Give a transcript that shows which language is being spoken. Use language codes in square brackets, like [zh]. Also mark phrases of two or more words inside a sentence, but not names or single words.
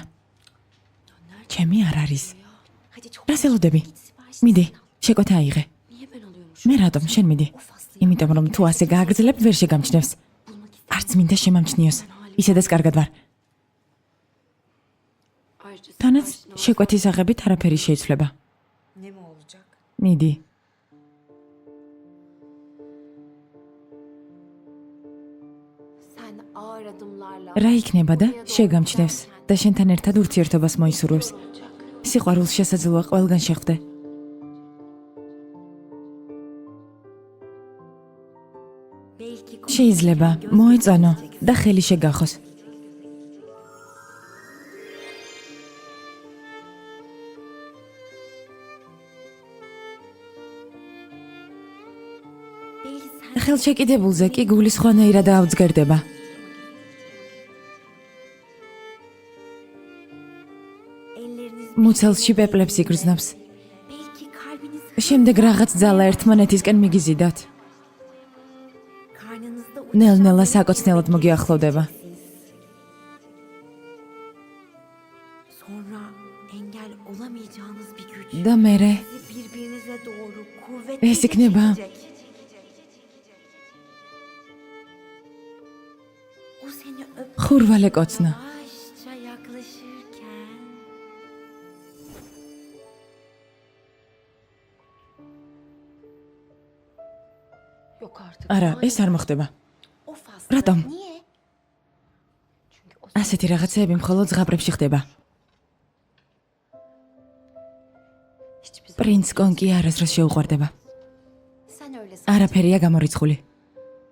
[ka] ჩემი არ არის. რას ელოდები? მიდი, შეკვეთა აიღე. მე რატომ შენ მიდი? იმიტომ რომ თუ ასე გააგრძელებ, ვერ შეგამჩნევს. არც მინდა შემამჩნიოს. ისედაც კარგად ვარ. თანაც შეკვეთის აღებით არაფერი შეიცვლება. [tr] Ne mi olacak? [ka] მიდი. [tr] Sen ağır adımlarla [ka] რა იქნება და შეგამჩნევს და შენთან ერთად ურთიერთობას მოისურვებს. სიყვარულს შესაძლოა ყველგან შეხვდე. Belki შეიძლება მოეწონო და ხელი შეგახოს. [tr] belki sen [ka] ხელშეკიდებულზე კი გული სხვანაირად აუძგერდება. elleriniz მუცელში პეპლებს იგრძნობს. [tr] belki kalbiniz [ka] შემდეგ რაღაც ძალა ერთმანეთისკენ მიგიზიდათ. karnınızda ნელ-ნელა საკოცნელად მოგიახლოვდება. [tr] sonra engel olamayacağınız bir güç [ka] და მერე [tr] sizi birbirinize doğru kuvvetle [ka] ეს იქნება [tr] çekecek. O seni öp [ka] ხურვალე კოცნა. [tr] yavaşça yaklaşırken yok artık. [ka] არა, ეს არ მოხდება. [tr] o faslı [ka] რატომ? niye? [tr] Çünkü o [ka] ასეთი რაღაცეები მხოლოდ ზღაპრებში ხდება. [tr] hiçbir zaman [ka] პრინც კონკი არასდროს შეუყვარდება. [tr] Sen öyle san. [ka] არაფერია გამორიცხული.